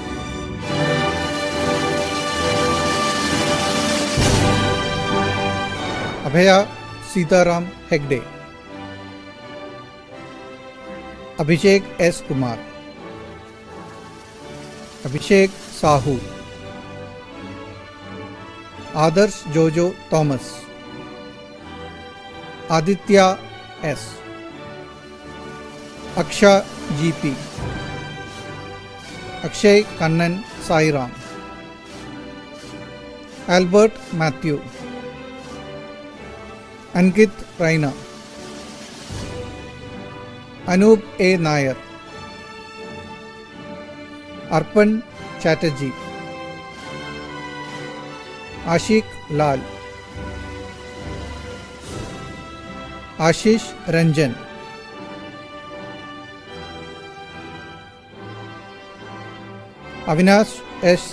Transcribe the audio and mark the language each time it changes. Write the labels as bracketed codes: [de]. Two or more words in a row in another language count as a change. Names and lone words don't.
[en] Abhaya Sitaram Hegde, Abhishek S. Kumar, Abhishek Sahu, Adarsh Jojo Thomas, Aditya S, Aksha GP, Akshay Kannan Sairam, Albert Matthew, Ankit Raina, Anup A. Nair, Arpan Chatterjee, Ashik Lal, Ashish Ranjan, Avinash S.